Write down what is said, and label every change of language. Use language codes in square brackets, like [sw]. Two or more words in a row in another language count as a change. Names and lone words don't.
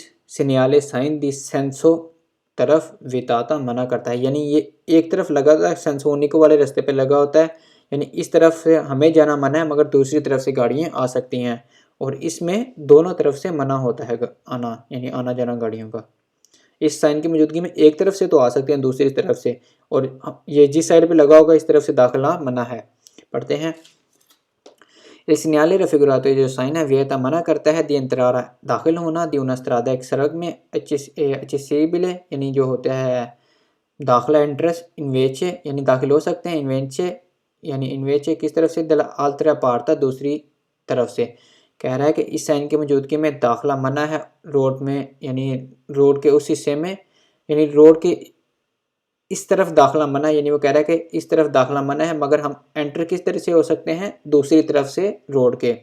[hi] सिग्नाले साइन [it] di senso [hi] तरफ विताता मना करता है, यानी ये एक तरफ लगा होता है, सेंसोनिको वाले रास्ते पे लगा होता है, यानी इस तरफ से हमें जाना मना है, मगर दूसरी तरफ से गाड़ियाँ आ सकती हैं, और इसमें दोनों तरफ से मना होता है आना, यानी आना जाना गाड़ियों का। इस साइन की मौजूदगी में एक तरफ से तो आ सकते हैं, दूसरी तरफ से, और ये जिस साइड पे लगा होगा इस तरफ से दाखिला मना है। पढ़ते हैं। [it] il segnale raffigurato, [hi] जो साइन है वियता मना करता है [it] di entrare [hi] दाखिल होना, [it] di una strada [hi] एक सड़क में, accessibile यानी जो होता है दाखिला, एंट्रेंस, इन्वेचे यानी दाखिल हो सकते हैं, इन्वेंचे यानी इन्वेचे किस तरफ से, [it] dalla altra parte [hi] दूसरी तरफ से। कह रहा है कि इस साइन की मौजूदगी में दाखिला मना है रोड में, यानी रोड के उस हिस्से में, यानी रोड के इस तरफ दाखिला मना है, यानी वो कह रहा है कि इस तरफ दाखिला मना है, मगर हम एंटर किस तरह से हो सकते हैं, दूसरी तरफ से रोड के।